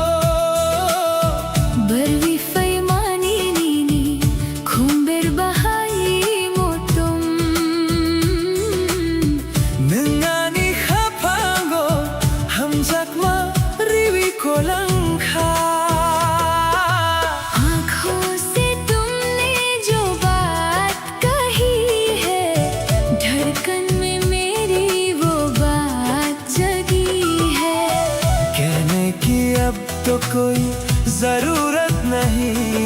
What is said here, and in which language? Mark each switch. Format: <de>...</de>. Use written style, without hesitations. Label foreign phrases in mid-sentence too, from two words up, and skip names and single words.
<trp>Barwi fay mani nini kumber bahai motum. Nangani hapango hamjak ma riwi kolang kha.</trp> <hi>आँखों से तुमने जो बात कही है, धड़कन में मेरी वो बात जगी है. कहने की अब तो कोई जरूरत नहीं.</hi>